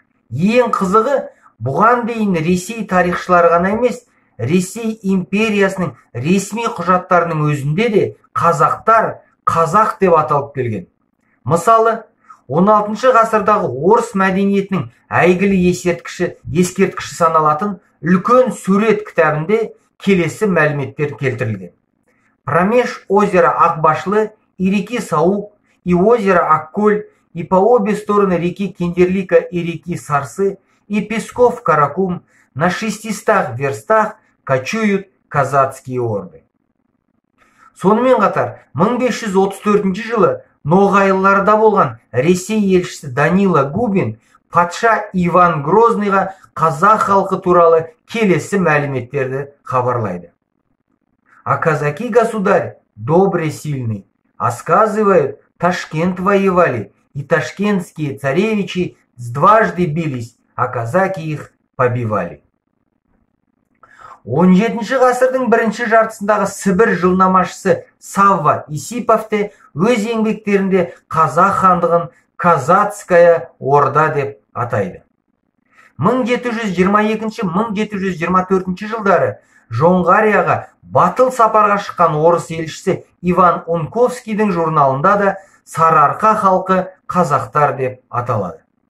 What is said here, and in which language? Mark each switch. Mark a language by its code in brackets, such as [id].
[kk] Ең қызығы, бұған дейін Ресей тарихшылары ғана емес, Ресей империясының ресми құжаттарының өзінде де қазақтар қазақ деп аталып келген. Мысалы, 16 ғасырдағы орыс мәдениетінің әйгілі ескерткіші саналатын үлкен сурет кітабінде келесі мәліметтер келтірілген. [ru] Промеж озера Акбашлы и реки Саук, и озера Акколь, и по обе стороны реки Кендерлика и реки Сарсы, и Песков Каракум на 600 верстах кочуют казацкие орды. [kk] Сонымен қатар, 1534 жылы Ноғайларда болған Ресей елшісі Данила Губин патша Иван Грозныйға қазақ халқы туралы келесі мәліметтерді хабарлайды. [ru] А казаки, государь, добрый, сильный, а сказывают, Ташкент воевали, и ташкентские царевичи дважды бились, а казаки их побивали. [kk] 17 ғасырдың бірінші жартысындағы Сібір жылнамашысы Савва Исиповте өз еңбектерінде қазақ хандығын Казацкая орда деп атайды. 1722-1724 жылдары Жоңғарияға батыл сапарға шыққан орыс елшісі Иван Унковскийдің журналында да Сарыарқа халқы қазақтар деп аталады.